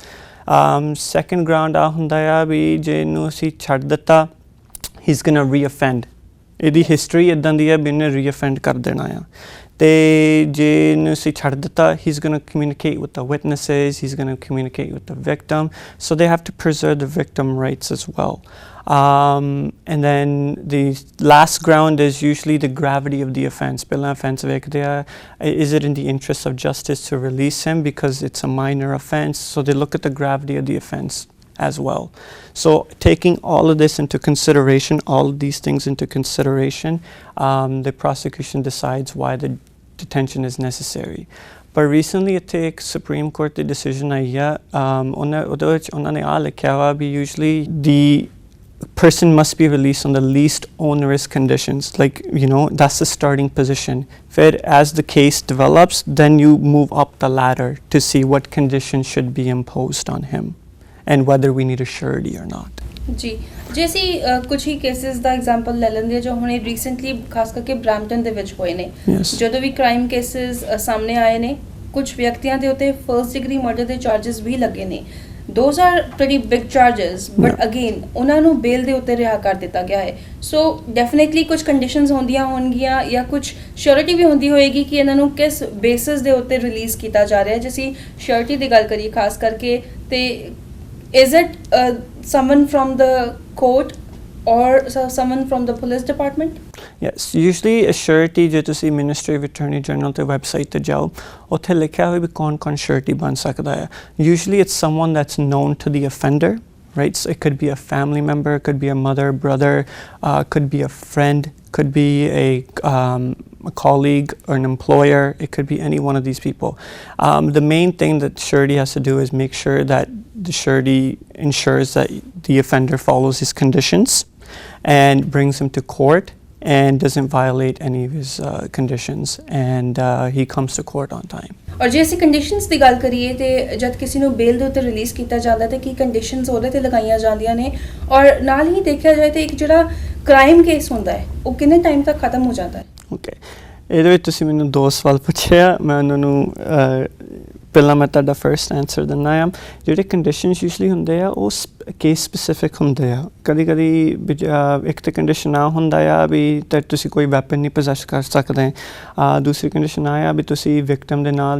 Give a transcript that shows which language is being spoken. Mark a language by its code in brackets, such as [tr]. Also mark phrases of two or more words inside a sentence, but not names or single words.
[pa] ਸੈਕਿੰਡ ਗਰਾਊਂਡ ਆ ਹੁੰਦਾ ਆ ਵੀ ਜੇ ਇਹਨੂੰ ਅਸੀਂ ਛੱਡ ਦਿੱਤਾ [en] he is gonna reoffend, [pa] ਇਹਦੀ ਹਿਸਟਰੀ ਇੱਦਾਂ ਦੀ ਆ ਵੀ ਇਹਨੇ ਰੀਅਫੈਂਡ ਕਰ ਦੇਣਾ ਆ। ਅਤੇ ਜੇ ਇਹਨੂੰ ਅਸੀਂ ਛੱਡ ਦਿੱਤਾ [en] he is gonna communicate with the witnesses, he is gonna communicate with the victim, so they have to preserve the victim rights as well. And then the last ground is usually the gravity of the offence. [pa] ਪਹਿਲਾਂ offence ਵੇਖਦੇ ਆ, [en] is it in the interest of justice to release him because it's a minor offence? So they look at the gravity of the offence as well. So taking all of this into consideration, all of these things into consideration, the prosecution decides why the detention is necessary. But recently [pa] ਇੱਥੇ ਇੱਕ Supreme Court ਦੀ decision ਆਈ ਆ, ਉਹਦੇ ਵਿੱਚ ਉਹਨਾਂ ਨੇ ਆਹ ਲਿਖਿਆ ਵਾ ਵੀ [en] usually the person must be released on the least onerous conditions. Like, that's the starting position. As the case develops, then you move up the ladder to see what conditions should be imposed on him and whether we need a surety or not. [pa] ਜੀ ਜੇ ਅਸੀਂ ਕੁਝ ਹੀ ਕੇਸਿਸ ਦਾ ਐਗਜ਼ਾਮਪਲ ਲੈ ਲੈਂਦੇ ਜੋ ਹੁਣੇ ਰੀਸੈਂਟਲੀ ਖਾਸ ਕਰਕੇ ਬ੍ਰੈਂਪਟਨ ਦੇ ਵਿੱਚ ਹੋਏ ਨੇ [en] Yes. [pa] ਜਦੋਂ ਵੀ ਕ੍ਰਾਈਮ ਕੇਸਿਸ ਸਾਹਮਣੇ ਆਏ ਨੇ ਕੁਝ ਵਿਅਕਤੀਆਂ ਦੇ ਉੱਤੇ [en] first degree murder [pa] ਦੇ ਚਾਰजेस ਵੀ ਲੱਗੇ ਨੇ [en] those are pretty big charges but again [pa] ਉਹਨਾਂ ਨੂੰ ਬੇਲ ਦੇ ਉੱਤੇ ਰਿਹਾ ਕਰ ਦਿੱਤਾ ਗਿਆ ਹੈ [en] so definitely [pa] ਕੁਝ ਕੰਡੀਸ਼ਨਸ ਹੁੰਦੀਆਂ ਹੋਣਗੀਆਂ ਜਾਂ ਕੁਝ ਸ਼ੋਰਿਟੀ ਵੀ ਹੁੰਦੀ ਹੋਏਗੀ ਕਿ ਇਹਨਾਂ ਨੂੰ ਕਿਸ ਬੇਸਿਸ ਦੇ ਉੱਤੇ ਰਿਲੀਜ਼ ਕੀਤਾ ਜਾ ਰਿਹਾ ਹੈ ਜੇ ਅਸੀਂ ਸ਼ੋਰਿਟੀ ਦੀ ਗੱਲ ਕਰੀਏ ਖਾਸ ਕਰਕੇ ਤੇ [en] is it someone from the court or someone from the police department? Yes, usually a surety [pa] ਜੇ ਤੁਸੀਂ Ministry of Attorney General ਤੇ website ਤੇ ਜਾਓ ਉੱਥੇ ਲਿਖਿਆ ਹੋਇਆ ਵੀ ਕੌਣ surety ਬਣ ਸਕਦਾ ਹੈ. [en] Usually it's someone that's known to the offender, right? So it could be a family member, it could be a mother, brother, could be a friend, could be a colleague or an employer, it could be any one of these people. The main thing that surety has to do is make sure that the surety ensures that the offender follows his conditions and brings him to court and doesn't violate any of his conditions and he comes to court on time. [pa] ਔਰ ਜੇ ਅਸੀਂ ਕੰਡੀਸ਼ਨਸ ਦੀ ਗੱਲ ਕਰੀਏ ਤੇ ਜਦ ਕਿਸੇ ਨੂੰ ਬੇਲ ਦੇ ਉੱਤੇ ਰਿਲੀਜ਼ ਕੀਤਾ ਜਾਂਦਾ ਤੇ ਕੀ ਕੰਡੀਸ਼ਨਸ ਉਹਦੇ ਤੇ ਲਗਾਈਆਂ ਜਾਂਦੀਆਂ ਨੇ ਔਰ ਨਾਲ ਹੀ ਦੇਖਿਆ ਜਾਏ ਤੇ ਇੱਕ ਜਿਹੜਾ ਕ੍ਰਾਈਮ ਕੇਸ ਹੁੰਦਾ ਹੈ ਉਹ ਕਿੰਨੇ ਟਾਈਮ ਤੱਕ ਖਤਮ ਹੋ ਜਾਂਦਾ ਹੈ? ਓਕੇ, ਇਹਦੇ ਵਿੱਚ ਤੁਸੀਂ ਮੈਨੂੰ 2 ਸਵਾਲ ਪੁੱਛਿਆ ਮੈਂ ਉਹਨਾਂ ਨੂੰ ਪਹਿਲਾਂ ਮੈਂ ਤੁਹਾਡਾ [en] first answer [pa] ਦਿੰਦਾ ਆ ਜਿਹੜੇ ਕੰਡੀਸ਼ਨਸ ਯੂਜਲੀ ਹੁੰਦੇ ਆ ਉਹ [en] case specific [pa] ਹੁੰਦੇ ਆ ਕਦੀ ਇੱਕ ਤਾਂ ਕੰਡੀਸ਼ਨ ਆ ਹੁੰਦਾ ਆ ਵੀ ਤਾਂ ਤੁਸੀਂ ਕੋਈ ਵੈਪਨ ਨਹੀਂ ਪੋਸੈਸ ਕਰ ਸਕਦੇ ਦੂਸਰੀ ਕੰਡੀਸ਼ਨ ਆ ਵੀ ਤੁਸੀਂ ਵਿਕਟਮ ਦੇ ਨਾਲ